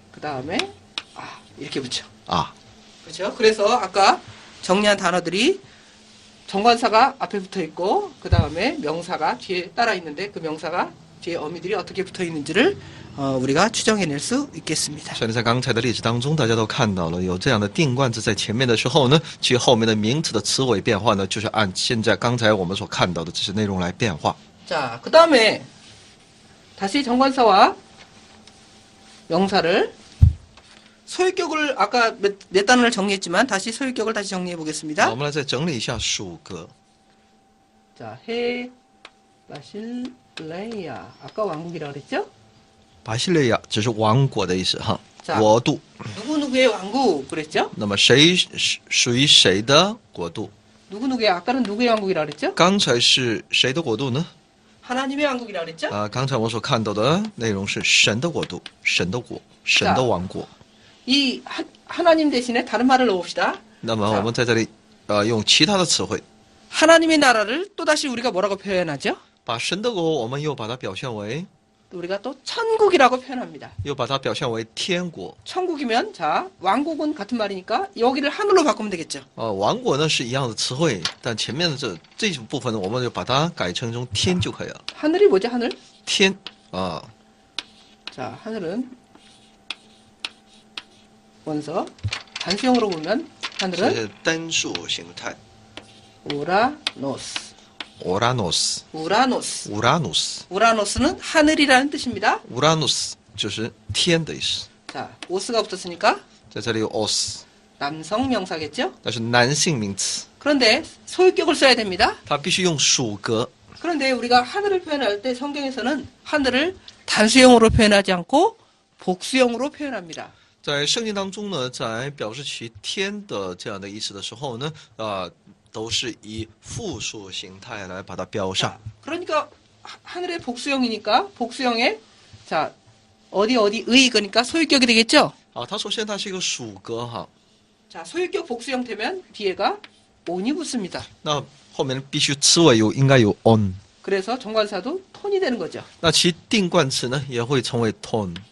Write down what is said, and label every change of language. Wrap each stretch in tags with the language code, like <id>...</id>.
<ko>그다음에 아 이렇게 붙여. 啊。 그렇죠? 그래서 아까 정리한 단어들이 정관사가 앞에 붙어 있고 그다음에 명사가 뒤에 따라 있는데 그 명사가 뒤에 어미들이 어떻게 붙어 있는지를 우리가 추정해낼 수 있겠습니다.</ko> <zh>所以在刚才的例子当中，大家都看到了有这样的定冠词在前面的时候呢，其实后面的名词的词尾变化呢，就是按现在刚才我们所看到的这些内容来变化。</zh> <ko>자, 그다음에 다시 정관사와 명사를 소유격을 아까 몇 단어를 정리했지만 다시 소유격을 다시 정리해</ko> <zh>我</zh> <ko>보겠습니다.</ko> <zh>们来再整理一下属格。</zh> <ko>자, 해 바실레야 아까 왕국이라고 그랬죠?</ko> <zh>巴西利亚只是王国的意思哈，</zh> <ko>자</ko> <zh>国度。</zh> <ko>누구누구의 왕국 그랬죠?</ko> <zh>那么谁属于谁的国度？</zh> <ko>누구누구의 아까는 누구의 왕국이라고 그랬죠?</ko> <zh>刚才是谁的国度呢？</zh> <ko>하나님의 왕국이라고 그랬죠?</ko> <zh>刚才我所看到的内容是神的国度，神的国，神的王国。</zh> <ko>이 하나님 대신에 다른 말을 넣읍시다.</ko> <zh>那么我们在这里用其他的词汇，</zh> <ko>하나님의 나라를 또다시 우리가 뭐라고 표현하죠?</ko> <zh>把神的国我们又把它表现为，</zh> <ko>우리가 또 천국이라고 표현합니다.</ko> <zh>又把它表现为天国。</zh> <ko>천국이면 자 왕국은 같은 말이니까 여기를 하늘로 바꾸면 되겠죠.</ko> <zh>王国呢是一样的词汇，但前面的这部分呢，我们就把它改成成天就可以了。</zh> <ko>하늘이 뭐죠? 하늘?</ko> <zh>天</zh> <ko>자 하늘은 원서 단수형으로 보면</ko> <zh>这</zh> <ko>하늘은</ko> <zh>是单数形态。</zh> <ko>우라노스.</ko> <zh>Uranus，</zh> <ko>우라노스.</ko> <zh>Uranus，</zh> <ko>우라노스는 하늘이라는 뜻입니다.</ko> <zh>Uranus 就是天的意思。</zh> <ko>자 오스가 붙었으니까</ko> <zh>在这里有 os，</zh> <ko>남성 명사겠죠?</ko> <zh>那是男性名词，</zh> <ko>그런데 소유격을 써야 됩니다.</ko> <zh>它必须用属格。</zh> <ko>그런데 우리가 하늘을 표현할 때 성경에서는 하늘을 단수형으로 표현하지 않고 복수형으로 표현합니다.</ko> <zh>在圣经当中呢，在表示其天的这样的意思的时候呢，都是以复数形态来把它标上。</zh> <ko>그러니까 하늘의 복수형이니까 복수형에 자 어디 그러니까 소유격이 되겠죠?</ko> <zh>啊，他说现在是一个属格哈，</zh> <ko>자 소유격 복수형 되면 뒤에가 on이 붙습니다.</ko> <zh>那后面必须词尾应该有 on，</zh> <ko>그래서 정관사도 톤이 되는 거죠.</ko> <zh>那其定冠词呢也会成为 tone。</zh>